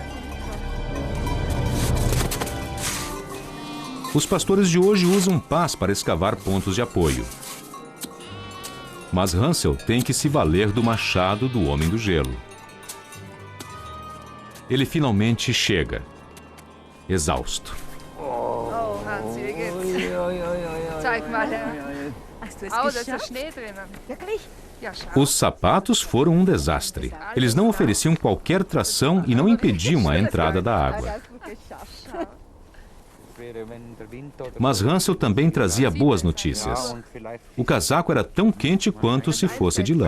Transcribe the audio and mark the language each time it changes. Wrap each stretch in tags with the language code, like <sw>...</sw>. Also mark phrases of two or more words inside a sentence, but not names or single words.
<pt>Os pastores de hoje usam pás para escavar pontos de apoio. Mas Hansel tem que se valer do machado do Homem do Gelo. Ele finalmente chega, exausto.</pt> <de>Hansi, wie geht's? Zeig mal her. Da ist Schnee drinnen.</de> <pt>Os sapatos foram um desastre. Eles não ofereciam qualquer tração e não impediam a entrada da água. Mas Hansel também trazia boas notícias. O casaco era tão quente quanto se fosse de lã.</pt>